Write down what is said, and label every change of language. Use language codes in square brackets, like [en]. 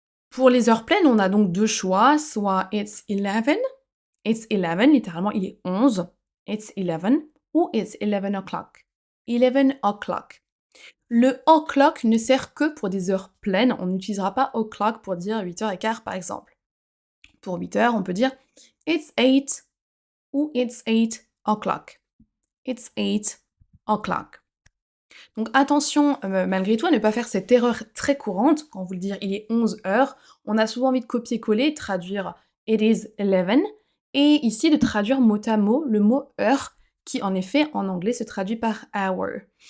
[fr] Pour les heures pleines, on a donc deux choix, soit [en] it's 11, [fr] littéralement il est 11, it's 11, ou [en] it's 11 o'clock. 11 o'clock. [fr] Le o'clock ne sert que pour des heures pleines, on n'utilisera pas o'clock pour dire 8h15 par exemple. Pour 8h, on peut dire it's 8 ou [en] it's 8 o'clock. It's 8 o'clock. [fr] Donc attention, malgré tout, à ne pas faire cette erreur très courante, quand vous le dire il est 11 heures, on a souvent envie de copier-coller, traduire [en] it is 11, [fr] et ici de traduire mot à mot le mot heure, qui en effet en anglais se traduit par hour.